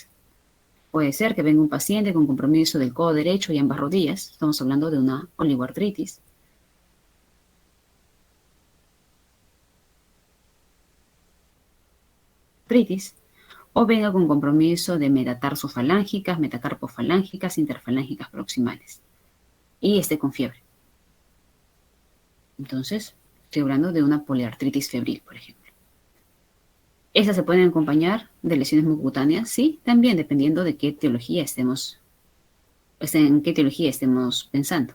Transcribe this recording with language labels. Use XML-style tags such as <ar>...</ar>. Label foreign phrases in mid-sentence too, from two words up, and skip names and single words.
<es>Puede ser que venga un paciente con compromiso del codo derecho y ambas rodillas. Estamos hablando de una oligoartritis. O venga con compromiso de metatarsofalángicas, metacarpofalángicas, interfalángicas proximales. Y esté con fiebre. Entonces, estoy hablando de una poliartritis febril, por ejemplo. ¿Esas se pueden acompañar de lesiones mucocutáneas? Sí, también dependiendo de qué etiología en qué etiología estemos pensando.</es>